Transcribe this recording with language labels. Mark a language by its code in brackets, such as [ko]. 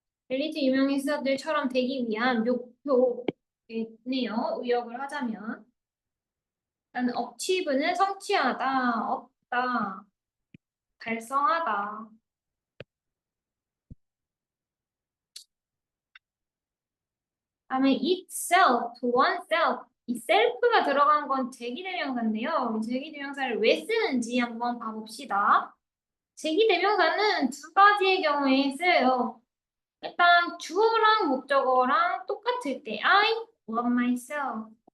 [ko] 엘리트 유명인사들처럼 되기 위한 목표겠네요. 의역을 하자면. 나는 achieve는 성취하다, 얻다, 달성하다. 다음에 itself, oneself. 이 self가 들어간 건 제기대명사인데요. 제기대명사를 왜 쓰는지 한번 봐봅시다. 제기대명사는 두 가지의 경우에 쓰여요. 일단 주어랑 목적어랑 똑같을 때 [en] I love myself.